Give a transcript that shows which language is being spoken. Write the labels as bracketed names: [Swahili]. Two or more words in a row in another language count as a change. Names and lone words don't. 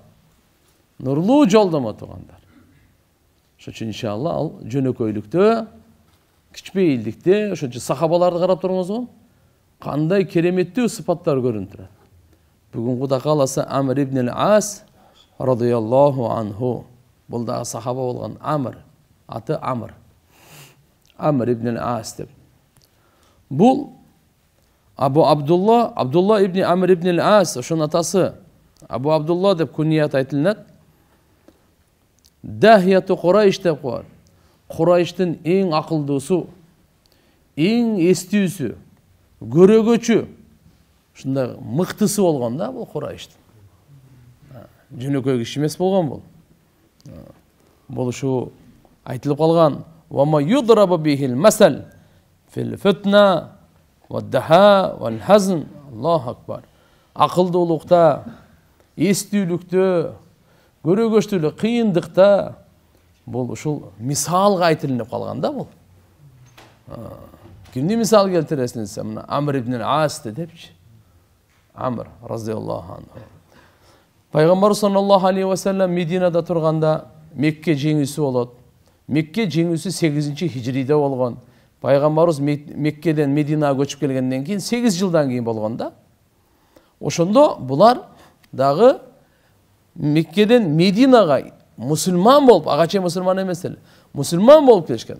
[Kyrgyz] Нурлуу жолдомо туугандар. Ошон үчүн иншалла ал жөнөкөйлүктө, кичпейилдикте, ошон үчүн сахабаларды карап туруңузго, кандай кереметтүү сыпаттар көрүнүп турат. Бүгүн Кудай кааласа Амр ибн ал-Ас [Arabic] رضي الله عنه. [Kyrgyz] Бул дагы сахаба болгон Амр, аты Амр. Амр ибн ал-Ас деп. Бул Абу Абдулла ибн Амр ибн ал-Ас, ошонун атасы Абу Абдулла деп күният айтылат. [Arabic] داهية قريش [Kyrgyz] деп коет. Курайштын эң акылдуусу, эң эстүүсү, көрөгөчү, ушундай мыктысы болгон да бул Курайштын. Жөнөкөй киши эмес болгон бул. Бул ушу айтылып калган. [Arabic] وما يضرب به المثل في الفطنة والدهاء والحزم. الله أكبر. [Kyrgyz] Акылдуулукта, эстүүлүктө, көрөгөчтүүлүк, кыйындыкта бул ушул мисалга айтылып калган да бул. Кимди мисал келтиресиң десе, мына Амр ибн ал-Ас депчи. Амр [Arabic] رضي الله عنه. [Kyrgyz] Пайгамбар [Arabic] صلى الله عليه وسلم [Kyrgyz] Мединада турганда Мекке жеңүүсү болот. Мекке жеңүүсү 8-чи хижриде болгон. Пайгамбарыбыз Меккеден Мединага көчүп келгенден кийин 8 жылдан кийин болгон да. Ошондо булар дагы Меккеден Мединага мусулман болуп, ага чейин мусулман эмес эле, мусулман болуп келишкен.